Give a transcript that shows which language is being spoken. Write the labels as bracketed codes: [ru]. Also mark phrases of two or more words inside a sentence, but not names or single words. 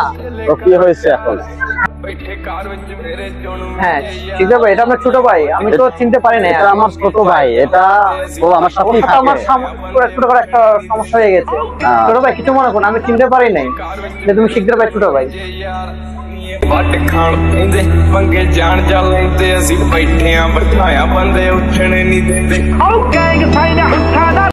[bn] তো কি হয়েছে এখন? হ্যাঁ ঠিক আছে, এটা আপনার ছোট ভাই, আমি তো চিনতে পারি না। এটা আমার ছোট ভাই, এটা ও আমার সাথে আমার ছোট করে একটা সমস্যা হয়ে গেছে। ছোট ভাই কিছু মনে করুন, আমি চিনতে পারি নাই যে তুমি শিকদার ভাই ছোট ভাই। [pa] ਵੱਟ ਖਾਣ ਪੈਂਦੇ ਮੰਗੇ ਜਾਣ ਜਾਂਦੇ ਅਸੀਂ ਬੈਠੇ ਆਂ ਬਿਠਾਇਆ ਬੰਦੇ ਉੱਠਣ ਨਹੀਂ ਦਿੰਦੇ।